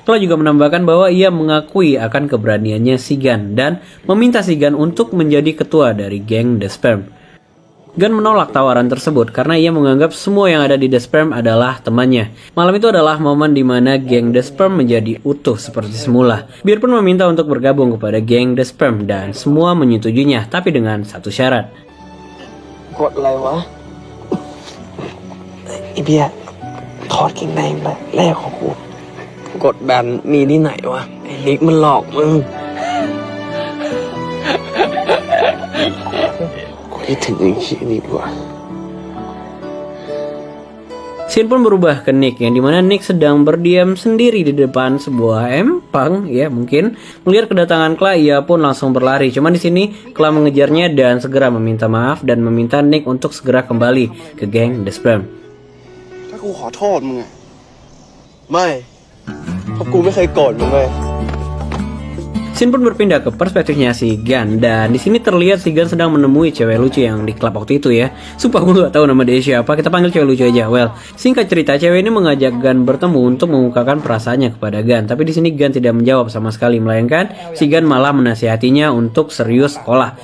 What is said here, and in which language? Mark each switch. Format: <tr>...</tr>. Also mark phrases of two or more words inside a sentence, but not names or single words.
<id>Kla juga menambahkan bahwa ia mengakui akan keberaniannya si Gun dan meminta si Gun untuk menjadi ketua dari geng The Spam. Gun menolak tawaran tersebut karena ia menganggap semua yang ada di The Spam adalah temannya. Malam itu adalah momen di mana geng The Spam menjadi utuh seperti semula. Beer pun meminta untuk bergabung kepada geng The Spam dan semua menyetujuinya, tapi dengan satu syarat.</id> <th>กดอะไรวะไอเบียร์ถอดเกงในมาแลกของกูกดแบบมีที่ไหนวะไอนิกมันหลอกมึงกูคิดถึงไอ้ขี้นี่ดีกว่า</th> <id>Scene pun berubah ke Nick, yang dimana Nick sedang berdiam sendiri di depan sebuah empang, ya mungkin. Melihat kedatangan Kla, ia pun langsung berlari. Cuman di sini Kla mengejarnya dan segera meminta maaf dan meminta Nick untuk segera kembali ke geng The Spam.</id> <th>ถ้ากูขอโทษมึงอะไม่เพราะกูไม่เคยโกรธมึงเลย</th> <id>Scene pun berpindah ke perspektifnya si Gun, dan di sini terlihat si Gun sedang menemui cewek lucu yang di klub waktu itu ya. Sumpah gue gak tahu nama dia siapa, kita panggil cewek lucu aja. Well, singkat cerita, cewek ini mengajak Gun bertemu untuk mengungkapkan perasaannya kepada Gun. Tapi di sini Gun tidak menjawab sama sekali, melainkan si Gun malah menasihatinya untuk serius sekolah.</id>